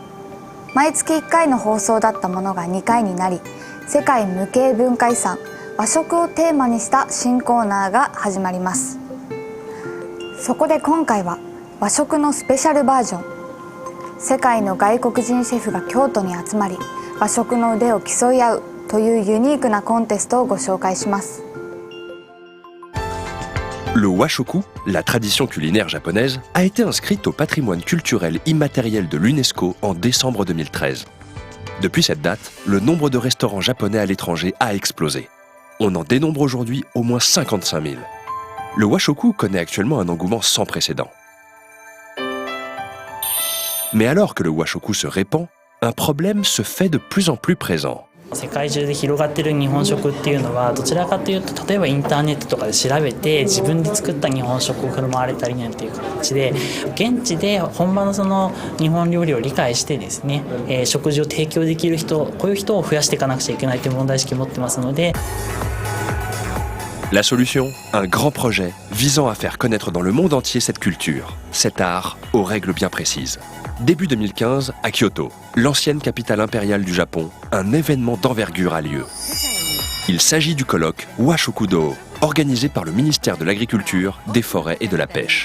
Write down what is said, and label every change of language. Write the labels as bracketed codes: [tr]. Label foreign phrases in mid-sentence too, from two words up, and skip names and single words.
[ja] 毎月1回の放送だったものが2回になり、世界無形文化遺産和食をテーマにした新コーナーが始まります。そこで今回は和食のスペシャルバージョン。世界の外国人シェフが京都に集まり和食の腕を競い合うというユニークなコンテストをご紹介します。 [fr] Le washoku, la tradition culinaire japonaise, a été inscrite au patrimoine culturel immatériel de l'UNESCO en décembre 2013. Depuis cette date, le nombre de restaurants japonais à l'étranger a explosé. On en dénombre aujourd'hui au moins 55 000. Le washoku connaît actuellement un engouement sans précédent. Mais alors que le washoku se répand, un problème se fait de plus en plus présent. [ja] 世界中で広がっている日本食っていうのはどちらかというと例えばインターネットとかで調べて自分で作った日本食を振る舞われたりなんていう形で現地で本場のその日本料理を理解してですね、食事を提供できる人こういう人を増やしていかなくちゃいけないという問題意識を持ってますので。 [fr] La solution, un grand projet visant à faire connaître dans le monde entier cette culture, cet art aux règles bien précises. Début 2015, à Kyoto, l'ancienne capitale impériale du Japon, un événement d'envergure a lieu. Il s'agit du colloque Washoku-do, organisé par le ministère de l'Agriculture, des Forêts et de la Pêche.